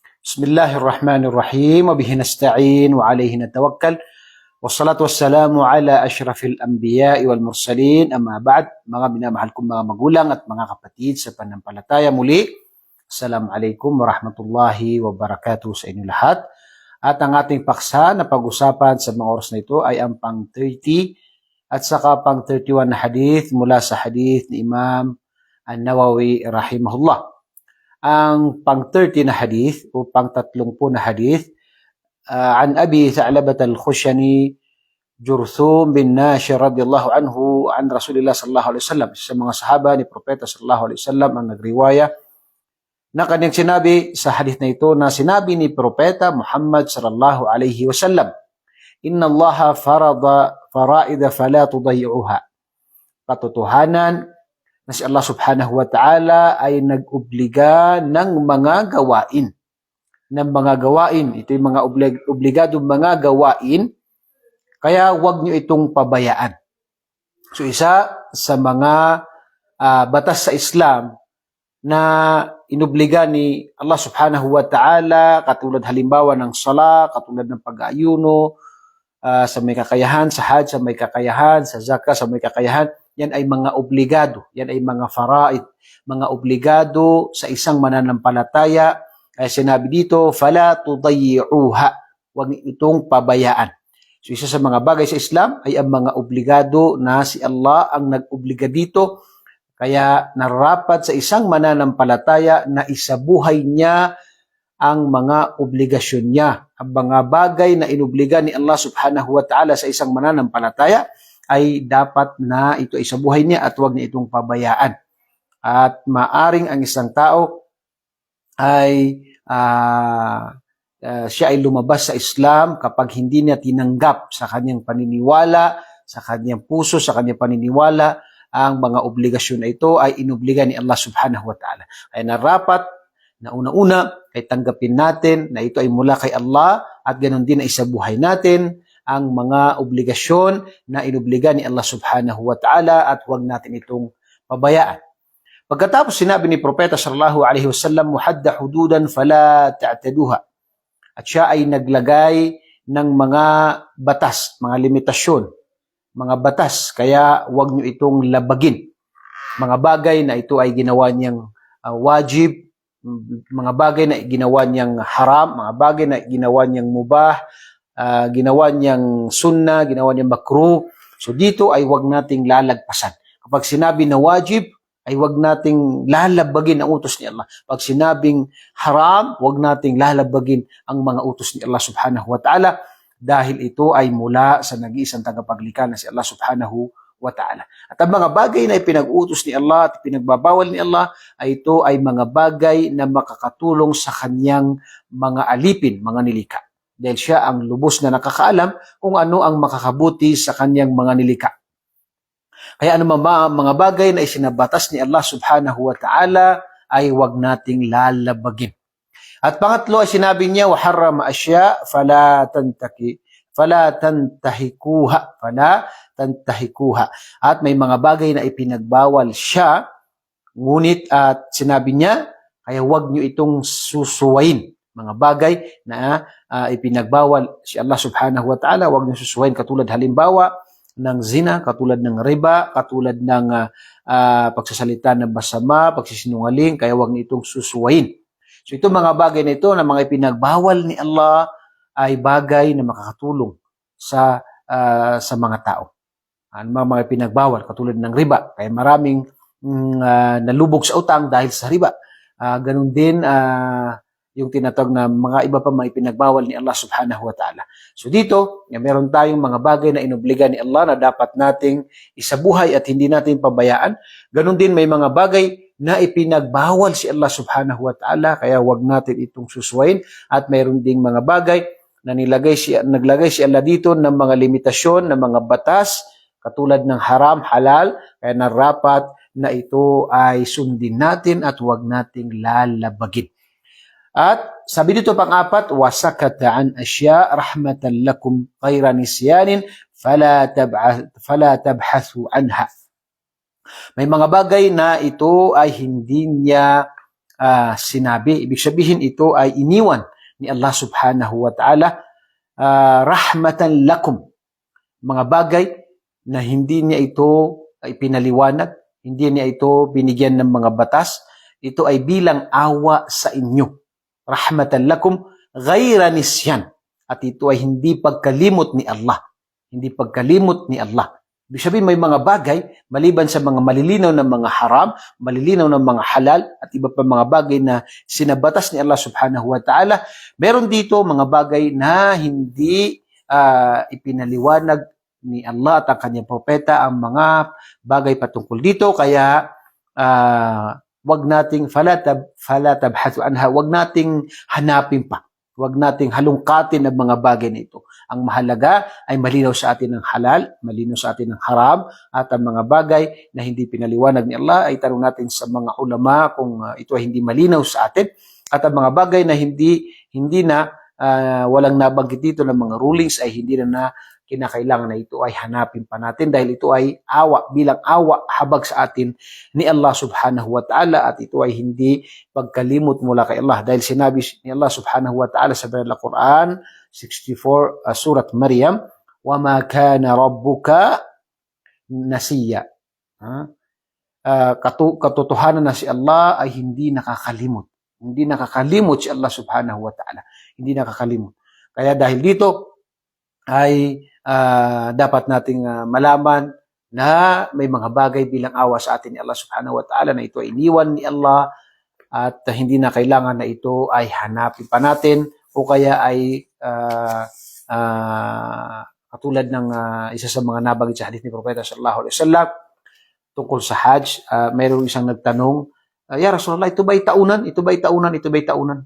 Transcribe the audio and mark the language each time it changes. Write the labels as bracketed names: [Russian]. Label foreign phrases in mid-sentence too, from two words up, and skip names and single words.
[Arabic] بسم الله الرحمن الرحيم. وبه نستعين وعليه نتوكل. والصلاة والسلام على أشرف الأنبياء والمرسلين. أما بعد, [Filipino] mga minamahal kong mga magulang at mga kapatid sa pananampalataya, muli, [Arabic] السلام عليكم ورحمة الله وبركاته [Filipino] sa inyo lahat. At ang ating paksa na pag-usapan sa mga oras na ito ay ang pang 30 at saka pang 31 na hadith mula sa hadith ni Imam An-Nawawi rahimahullah. Ang pang 30 na hadith o pang 30 na hadith [Arabic] عن أبي ثعلبة الخشني جرثوم بن ناشر رضي الله عنه عن رسول الله صلى الله عليه وسلم, [Filipino] sa mga sahaba ni Propeta [Arabic] صلى الله عليه وسلم [Filipino] ang nagriwaya na kanyang sinabi sa hadith na ito, na sinabi ni Propeta Muhammad [Arabic] صلى الله عليه وسلم, "إن الله فرض فرائض فلا تضيعوها." [Filipino] Katotohanan na si Allah [Arabic] سبحانه وتعالى [Filipino] ay nag-obliga ng mga gawain. Ito yung mga obligadong mga gawain, kaya huwag nyo itong pabayaan. So isa sa mga batas sa Islam na inobliga ni Allah [Arabic] سبحانه وتعالى, [Filipino] katulad halimbawa ng sala, katulad ng pag-aayuno, sa may kakayahan, sa hajj, sa may kakayahan, sa zakah, sa may kakayahan, yan ay mga obligado, yan ay mga faraid, mga obligado sa isang mananampalataya. Kaya sinabi dito, [Arabic] فلا تضيعوها, [Filipino] huwag itong pabayaan. So isa sa mga bagay sa Islam ay ang mga obligado na si Allah ang nag-obliga dito. Kaya nararapat sa isang mananampalataya na isabuhay niya ang mga obligasyon niya. Ang mga bagay na inobliga ni Allah [Arabic] سبحانه وتعالى [Filipino] sa isang mananampalataya ay dapat na ito ay isabuhay niya at huwag niya itong pabayaan. At maaring ang isang tao ay siya ay lumabas sa Islam kapag hindi niya tinanggap sa kanyang paniniwala, sa kanyang puso, sa kanyang paniniwala, ang mga obligasyon na ito ay inobliga ni Allah [Arabic] سبحانه وتعالى. [Filipino] Ay narapat na una-una ay tanggapin natin na ito ay mula kay Allah, at ganoon din na isabuhay natin ang mga obligasyon na inobliga ni Allah [Arabic] سبحانه وتعالى, [Filipino] at huwag natin itong pabayaan. Pagkatapos sinabi ni Propeta [Arabic] صلى الله عليه وسلم, "وحد حدودا فلا تعتدوها." [Filipino] At siya ay naglagay ng mga batas, mga limitasyon, mga batas, kaya huwag nyo itong labagin. Mga bagay na ito ay ginawa niyang wajib, mga bagay na ginawa niyang haram, mga bagay na ginawa niyang mubah, ginawa niyang sunnah, ginawa niyang makruh. So dito ay huwag nating lalagpasan. Kapag sinabi na wajib, ay huwag nating lalabagin ang utos ni Allah. Pag sinabing haram, huwag nating lalabagin ang mga utos ni Allah [Arabic] سبحانه وتعالى, [Filipino] dahil ito ay mula sa nag-iisang tagapaglikha na si Allah [Arabic] سبحانه وتعالى. [Filipino] At ang mga bagay na ipinag-utos ni Allah at pinagbabawal ni Allah, ay ito ay mga bagay na makakatulong sa kanyang mga alipin, mga nilikha. Dahil siya ang lubos na nakakaalam kung ano ang makakabuti sa kanyang mga nilikha. Kaya ano mga bagay na isinabatas ni Allah [Arabic] سبحانه وتعالى [Filipino] ay huwag nating lalabagin. At pangatlo ay sinabi niya, [Arabic] وحرم أشياء فلا تنتهكوها. [Filipino] At may mga bagay na ipinagbawal siya, ngunit at sinabi niya, kaya huwag niyo itong susuwain. Mga bagay na ipinagbawal si Allah [Arabic] سبحانه وتعالى, [Filipino] huwag niyo susuwain, katulad halimbawa ng zina, katulad ng riba, katulad ng pagsasalita ng masama, pagsisinungaling, kaya huwag niyo itong susuwain. So ito mga bagay na ito na mga ipinagbawal ni Allah ay bagay na makakatulong sa mga tao. Mga ipinagbawal katulad ng riba, kaya maraming nalubog sa utang dahil sa riba. Ganun din yung tinatawag na mga iba pa mga ipinagbawal ni Allah [Arabic] سبحانه وتعالى. [Filipino] So dito, meron tayong mga bagay na inobliga ni Allah na dapat nating isabuhay at hindi natin pabayaan. Ganun din may mga bagay na ipinagbawal si Allah [Arabic] سبحانه وتعالى, [Filipino] kaya huwag natin itong susuwain. At mayroon ding mga bagay na naglagay si Allah dito ng mga limitasyon, ng mga batas, katulad ng haram, halal, kaya narapat na ito ay sundin natin at huwag nating lalabagin. At sabi dito pang-apat, [Arabic] وسكت عن أشياء رحمة لكم غير نسيان فلا تبحثوا عنها. [Filipino] May mga bagay na ito ay hindi niya sinabi. Ibig sabihin ito ay iniwan ni Allah [Arabic] سبحانه وتعالى, رحمة لكم, [Filipino] mga bagay na hindi niya ito ipinaliwanag, hindi niya ito binigyan ng mga batas, ito ay bilang awa sa inyo. [Arabic] رحمة لكم غير نسيان. [Filipino] At ito ay hindi pagkalimot ni Allah. Hindi pagkalimot ni Allah. Ibig sabihin, may mga bagay, maliban sa mga malilinaw ng mga haram, malilinaw ng mga halal, at iba pa mga bagay na sinabatas ni Allah [Arabic] سبحانه وتعالى, [Filipino] meron dito mga bagay na hindi ipinaliwanag ni Allah at ang kanyang propeta ang mga bagay patungkol dito. Kaya wag nating [Arabic] فلا تبحثوا عنها, [Filipino] wag nating hanapin pa. Wag nating halungkatin ang mga bagay na ito. Ang mahalaga ay malinaw sa atin ang halal, malinaw sa atin ang haram, at ang mga bagay na hindi pinaliwanag ni Allah ay tanong natin sa mga ulama kung ito ay hindi malinaw sa atin. At ang mga bagay na hindi na walang nabanggit dito ng mga rulings ay hindi na kinakailangan na ito ay hanapin pa natin dahil ito ay awa, bilang awa habag sa atin ni Allah [Arabic] سبحانه وتعالى, [Filipino] at ito ay hindi pagkalimot mula kay Allah dahil sinabi ni Allah [Arabic] سبحانه وتعالى [Filipino] sa Banal Quran 64, Surat Maryam, [Arabic] وَمَا كَانَ رَبُّكَ نَسِيًّا. [Filipino] Katotohanan na si Allah ay hindi nakakalimot. Hindi nakakalimot si Allah [Arabic] سبحانه وتعالى. [Filipino] Hindi nakakalimot. Kaya dahil dito ay dapat nating malaman na may mga bagay bilang awa sa atin ni Allah [Arabic] سبحانه وتعالى [Filipino] na ito ay iniwan ni Allah at hindi na kailangan na ito ay hanapin pa natin o kaya ay katulad ng isa sa mga nabanggit sa hadith ni Propeta [Arabic] صلى الله عليه وسلم [Filipino] tungkol sa Hajj. Mayroong isang nagtanong, [Arabic] يا رسول الله, [Filipino] ito ba'y taunan? Ito ba'y taunan? Ito ba'y taunan?